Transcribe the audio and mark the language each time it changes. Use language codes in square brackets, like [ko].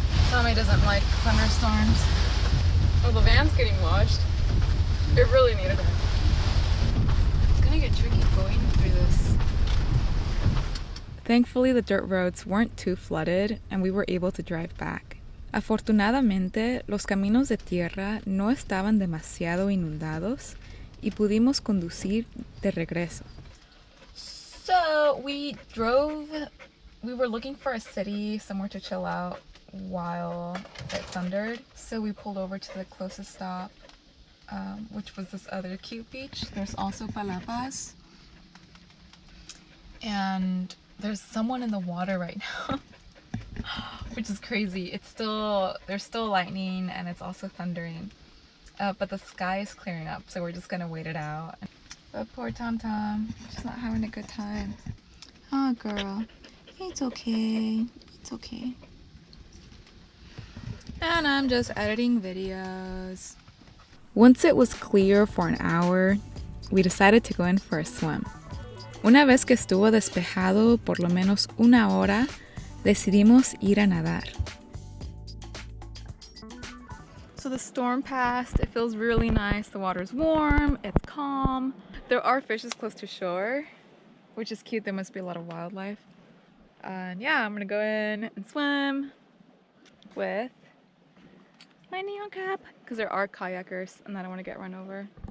[en] Tommy doesn't like thunderstorms. Oh, the van's getting washed. It really needed it. It's gonna get tricky going through this. Thankfully, the dirt roads weren't too flooded and we were able to drive back. [es] Afortunadamente, los caminos de tierra no estaban demasiado inundados y pudimos conducir de regreso. [en] So we were looking for a city, somewhere to chill out while it thundered. So we pulled over to the closest stop, which was this other cute beach. There's also palapas. And there's someone in the water right now, which is crazy. There's still lightning and it's also thundering. But the sky is clearing up, so we're just gonna wait it out. But poor Tom Tom, she's not having a good time. Oh girl, it's okay, it's okay. And I'm just editing videos. Once it was clear for an hour, we decided to go in for a swim. [es] Una vez que estuvo despejado por lo menos una hora, decidimos ir a nadar. [en] So the storm passed, it feels really nice, the water's warm, it's calm. There are fishes close to shore, which is cute, there must be a lot of wildlife. And yeah, I'm gonna go in and swim with my neon cap, because there are kayakers and I don't want to get run over.